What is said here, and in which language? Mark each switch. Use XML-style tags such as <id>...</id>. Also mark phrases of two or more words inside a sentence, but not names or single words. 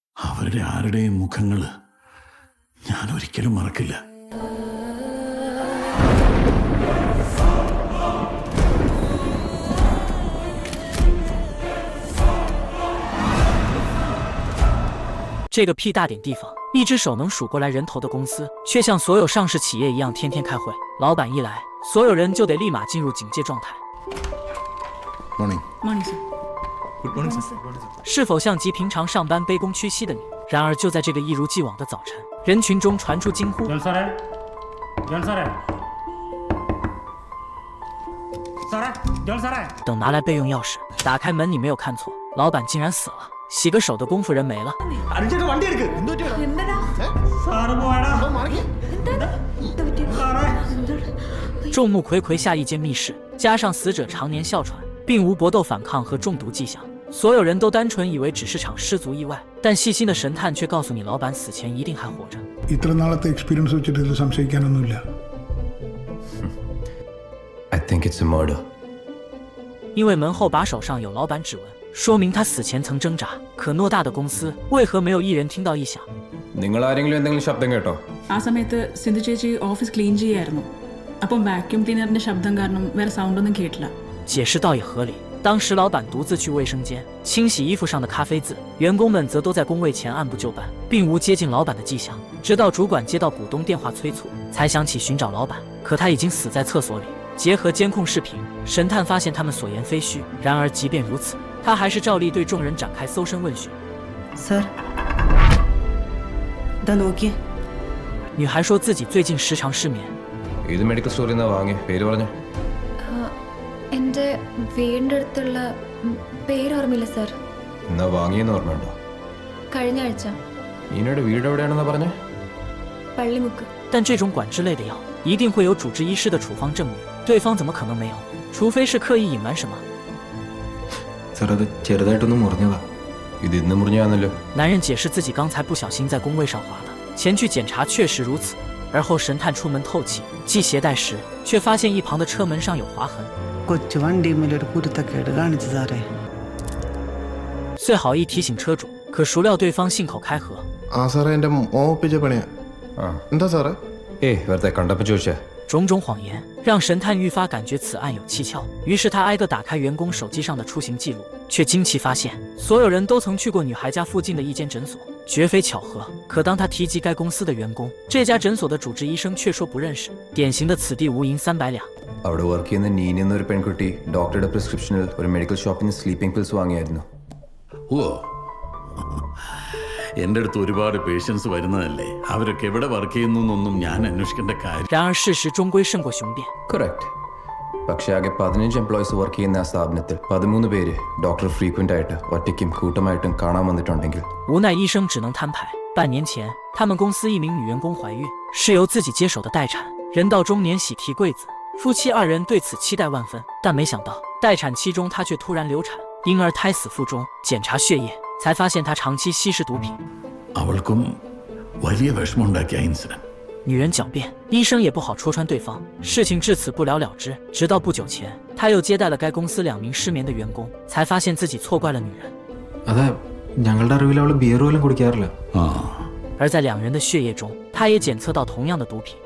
<ml>അവരുടെ ആരുടെയും മുഖങ്ങൾ ഞാൻ ഒരിക്കലും മറക്കില്ല.</ml> <zh>这个屁大点地方，一只手能数过来人头的公司，却像所有上市企业一样天天开会。老板一来，所有人就得立马进入警戒状态。</zh> <en>Morning. Morning, sir. Good morning, sir. Good</en> <zh>是否像极平常上班卑躬屈膝的你？然而就在这个一如既往的早晨，人群中传出惊呼。等拿来备用钥匙，打开门，你没有看错，老板竟然死了。洗个手的功夫人没了。众目睽睽下一间密室，加上死者常年哮喘，并无搏斗反抗和中毒迹象，所有人都单纯以为只是场失足意外。但细心的神探却告诉你，老板死前一定还活着。</zh> <ml>ഇത്ര നാളത്തെ എക്സ്പീരിയൻസ് വെച്ചിട്ട് ഇതിൽ സംശയിക്കാനൊന്നുമില്ല.</ml> <en>I think it's a murder.</en> <zh>因为门后把手上有老板指纹，说明他死前曾挣扎。可偌大的公司，为何没有一人听到异响？</zh> <ml>നിങ്ങൾ ആരെങ്കിലും എന്തെങ്കിലും ശബ്ദം കേട്ടോ? ആ സമയത്ത് സിന്ധു ചേച്ചി</ml> <en>office clean</en> <ml>ചെയ്യായിരുന്നു. അപ്പം</ml> <en>vacuum cleaner's</en> <ml>ശബ്ദം കാരണം വേറെ സൗണ്ട് ഒന്നും കേട്ടില്ല.</ml> <zh>解释倒也合理。当时老板独自去卫生间清洗衣服上的咖啡渍，员工们则都在工位前按部就班，并无接近老板的迹象。直到主管接到股东电话催促，才想起寻找老板。可他已经死在厕所里。结合监控视频，神探发现他们所言非虚。然而即便如此，他还是照例对众人展开搜身问询。</zh> <ml>Sir, だനോക്കിയേ。</ml> <zh>女孩说自己最近时常失眠。</zh> <ml>ഏത്</ml> <en>medical store-il</en> <ml>നിന്നാ വാങ്ങിയ? പേര് പറഞ്ഞു. എന്റെ വീടിന്റെ അടുത്തുള്ള പേര് ഓർമ്മയില്ല സർ. എന്നാ വാങ്ങിയെന്ന് ഓർമ്മയുണ്ടോ? കഴിഞ്ഞ ആഴ്ച. നീനയുടെ വീട് എവിടെയാണെന്നാ പറഞ്ഞേ? പള്ളിമുക്ക്.</ml> <zh>但这种管制类的药一定会有主治医师的处方证明，对方怎么可能没有？除非是刻意隐瞒什么。</zh> <ml>സാർ അത് ചെറുതായിട്ടൊന്ന് മുറിഞ്ഞതാ. ഇത് ഇന്ന് മുറിഞ്ഞാന്നല്ലോ.</ml> <zh>男人解释自己刚才不小心在工位上滑的，前去检查确实如此。而后神探出门透气，系鞋带时却发现一旁的车门上有划痕。</zh> <ml>കൊച്ചു വണ്ടിമേലൊരു കുരുത്തക്കേട് കാണിച്ചു സാറേ.</ml> <zh>最好意提醒车主，可孰料对方信口开河。</zh> <ml>ആ സാറേ എൻ്റെ മോപ്പിച്ച പണിയാ. എന്താ സാറേ? വെറുതെ കണ്ടപ്പോ ചോദിച്ചേ.</ml> <zh>种种谎言让神探愈发感觉此案有蹊跷，于是他挨个打开员工手机上的出行记录，却惊奇发现所有人都曾去过女孩家附近的一间诊所，绝非巧合。可当他提及该公司的员工，这家诊所的主治医生却说不认识，典型的此地无银300两。</zh> <ml>അവിടെ വർക്ക് ചെയ്യുന്ന നീനി എന്നൊരു പെൺകുട്ടി ഡോക്ടറുടെ പ്രിസ്ക്രിപ്ഷനിൽ ഒരു</ml> <en>medical shop-il</en> <ml>നിന്ന്</ml> <en>sleeping pills</en> <ml>വാങ്ങിയായിരുന്നു. ഓ, എൻ്റെ അടുത്ത് ഒരുപാട് പേഷ്യൻസ് വരുന്നതല്ലേ, അവരൊക്കെ എവിടെ വർക്ക് ചെയ്യുന്നു എന്നൊന്നും ഞാൻ അന്വേഷിക്കേണ്ട കാര്യം.</ml> <zh>然而事实终归胜过雄辩。</zh> <ml>കറക്റ്റ്. പക്ഷേ ആകെ 15</ml> <en>employees work</en> <ml>ചെയ്യുന്ന ആ സ്ഥാപനത്തിൽ 13 പേര്</ml> <en>doctor frequent</en> <ml>ആയിട്ട് ഒറ്റയ്ക്കും കൂട്ടമായിട്ടും കാണാൻ വന്നിട്ടുണ്ടെങ്കിൽ.</ml> <zh>无奈医生只能摊牌。半年前，他们公司一名女员工怀孕，是由自己接手的待产。人到中年喜提贵子，夫妻二人对此期待万分，但没想到待产期中她却突然流产，婴儿胎死腹中。检查血液，才发现她长期吸食毒品。</zh> <ml>അവൾക്കും വലിയ വിഷമമുണ്ടാക്കിയ ഇൻസിഡന്റ്.</ml> <zh>女人狡辩，医生也不好戳穿对方，事情至此不了了之。直到不久前，他又接待了该公司2名失眠的员工，才发现自己错怪了女人。</zh> <ml>അതെ, ഞങ്ങളുടെ അറിവിൽ അവള് ബിയർ പോലും കുടിക്കാറില്ല.</ml> <zh>而在2人的血液中，他也检测到同样的毒品。</zh>